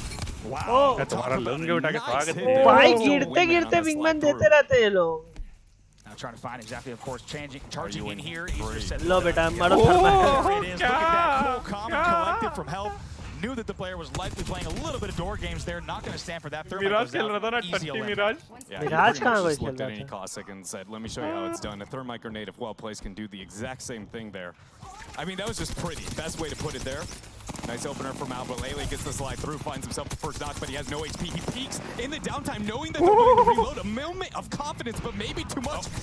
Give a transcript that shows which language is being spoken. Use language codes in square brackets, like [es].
[hi] तुम्हारा लंग उठा के स्वागत है. भाई गिरते गिरते विंगमैन देते रहते हैं ये लोग. [en] Now trying to find exactly, of course, charging in here. [hi] लो बेटा मरो [en] it is. Look at that cool, calm, and collected from help. Knew that the player was likely playing a little bit of door games there. Not going to stand for that. [hi] Mirage खेल रहा था ना, टट्टी Mirage. Mirage कहाँ कोई खेल [en] looked at [hi] रहा [en] any classic and said, "Let me show you how it's done." A thermite grenade, if well placed, can do the exact same thing there. I mean, that was just pretty. Best way to put it there. Nice opener from Albraleli, gets the slide through, finds himself the first knock, but he has no HP. He peeks in the downtime, knowing that they're going to reload. A moment of confidence, but maybe too much.